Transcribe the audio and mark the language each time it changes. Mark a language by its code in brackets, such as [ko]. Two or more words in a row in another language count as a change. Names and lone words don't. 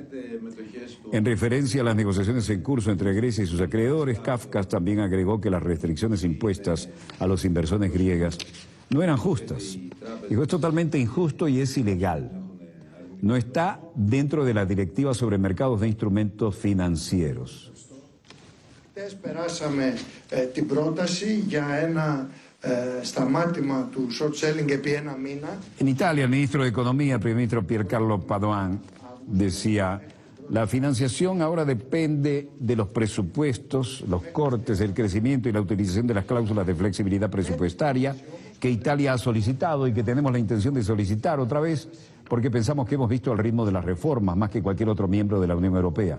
[es] En referencia a las negociaciones en curso entre Grecia y sus acreedores, Kafka también agregó que las restricciones impuestas a los inversores griegas no eran justas. Dijo, es totalmente injusto y es ilegal. No está dentro de la directiva sobre mercados de instrumentos financieros. [el] Περάσαμε την πρόταση για ένα σταμάτημα του [en] short selling [el] επί ένα μήνα. [es] En Italia, el ministro de Economía, el primer ministro Piercarlo Padoan, decía, la financiación ahora depende de los presupuestos, los cortes, el crecimiento y la utilización de las cláusulas de flexibilidad presupuestaria que Italia ha solicitado y que tenemos la intención de solicitar otra vez porque pensamos que hemos visto el ritmo de las reformas más que cualquier otro miembro de la Unión Europea.